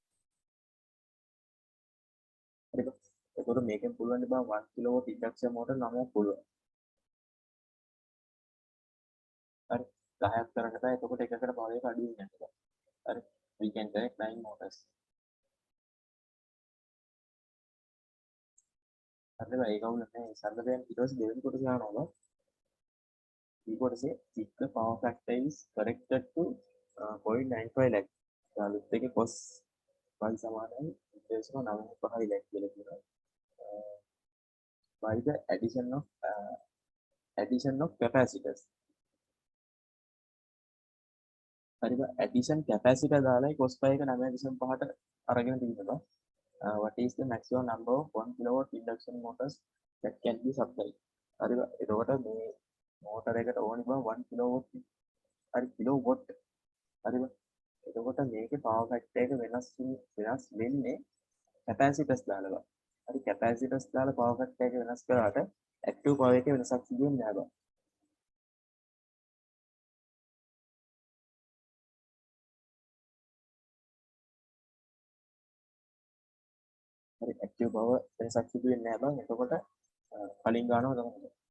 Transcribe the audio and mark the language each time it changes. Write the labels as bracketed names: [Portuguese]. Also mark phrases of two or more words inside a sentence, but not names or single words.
[Sinhala] හරිද එතකොට මේකෙන් පුළුවන් බා [English] 1 kilowatt induction motor [Sinhala] 9ක් පුළුවන් හරි 10ක් කරන්න බෑ එතකොට එකකට power එක අඩු වෙනවා හරි [English] we can connect 9 motors [Sinhala] හරිද ඒක වුණ නැහැ සරලයෙන් ඊට පස්සේ දෙවෙනි කොටස ගන්නවා ඊ කොටසේ [English] if the power factor is corrected to 0.95 lakh [Sinhala] අලුත් එකේ [English] cos pi [Sinhala] සමානයි 9.5 lakh කියලා කියනවා [English] by the addition of capacitors හරිද addition capacitor දාලා cos pi [Sinhala] එක 9.5ට අරගෙන තිබෙනවා [English] what is the maximum number of 1 kilowatt induction motors that can be supplied [Sinhala] හරිද එතකොට මේ මෝටර එකට ඕනි බව 1 kilowatt හරි kilowatt හරිද එතකොට මේකේ [English] power factor [Sinhala] එක වෙනස් වෙන්නේ capacitors දාලා හරි capacitors දාලා [English] power factor [Sinhala] එක වෙනස් කරාට [English] active power [Sinhala] එකේ වෙනසක් සිදු වෙන්නේ නැහැ බා හරි [English] active power [Sinhala] වෙනසක් සිදු වෙන්නේ නැහැ බං එතකොට කලින් ගන්නවා තමයි